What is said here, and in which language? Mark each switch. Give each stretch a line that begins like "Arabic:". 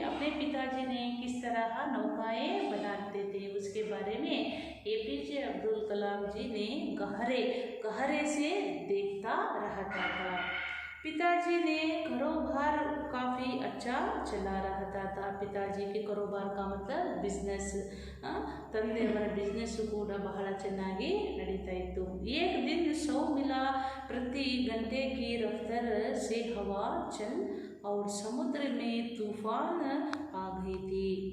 Hindi: अपने पिताजी ने किस तरह नौकाएं बनाते थे उसके बारे में APJ अब्दुल कलाम जी ने गहरे से देखता रहता था। पिताजी ने कारोबार काफ़ी अच्छा चला रहता था। पिताजी के कारोबार का मतलब बिजनेस,
Kannada: ತಂದೆಯವರ ಬಿಸ್ನೆಸ್ ಕೂಡ ಬಹಳ ಚೆನ್ನಾಗಿ ನಡೀತಾ ಇತ್ತು।
Hindi: एक दिन 100 मील प्रति घंटे की रफ्तार से हवा चल और समुद्र में तूफान आ गई थी।